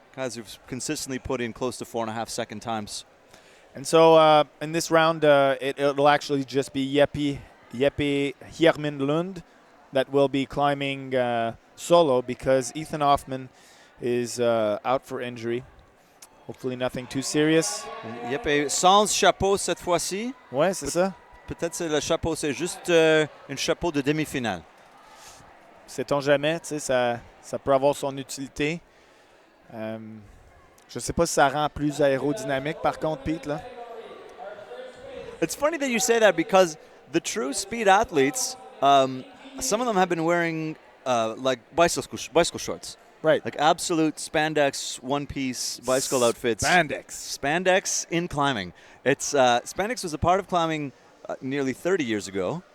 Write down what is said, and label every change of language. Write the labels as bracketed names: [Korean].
[English] Guys who've consistently put in close to 4.5 second times. And so in this round, it'll actually just be Jeppe Hjermund Lund that will be climbing solo because Ethan Hoffman is out for injury. Hopefully nothing too serious. [French] Jeppe sans chapeau cette fois-ci. Ouais, c'est ça. Peut-être c'est le chapeau, c'est juste un chapeau de demi-finale. Sait-on jamais, tu sais, ça peut avoir son utilité. Je sais pas si ça rend plus aérodynamique par contre, Pete, là. [English] It's funny that you say that because the true speed athletes, some of them have been wearing like bicycle shorts. Right. Like absolute spandex one-piece bicycle outfits. Spandex in climbing. It's spandex was a part of climbing nearly 30 years ago.